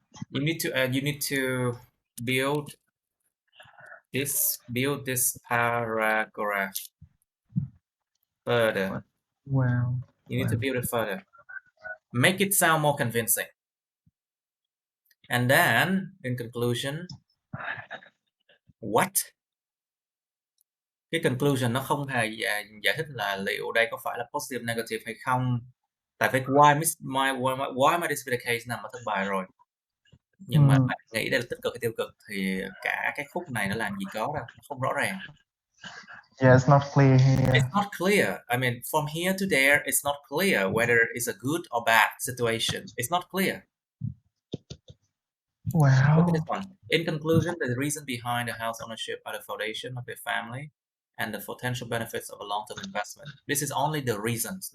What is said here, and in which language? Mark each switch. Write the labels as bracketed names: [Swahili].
[English] You need to build this paragraph further. Wow. You need to build it further. Make it sound more convincing. And then, in conclusion, what? [Vietnamese] Cái conclusion nó không hề giải thích là liệu đây có phải là positive, negative hay không. Tại vì [English] why might this be the case [Vietnamese] nằm ở thân bài rồi. Nhưng mà bạn nghĩ đây là tích cực hay tiêu cực thì cả cái khúc này nó làm gì có đâu, nó không rõ ràng. [English] Yeah, it's not clear here. It's not clear. I mean, from here to there, it's not clear whether it's a good or bad situation. It's not clear. Wow. Look at this one. In conclusion, the reason behind the house ownership are the foundation of the family and the potential benefits of a long-term investment. This is only the reasons.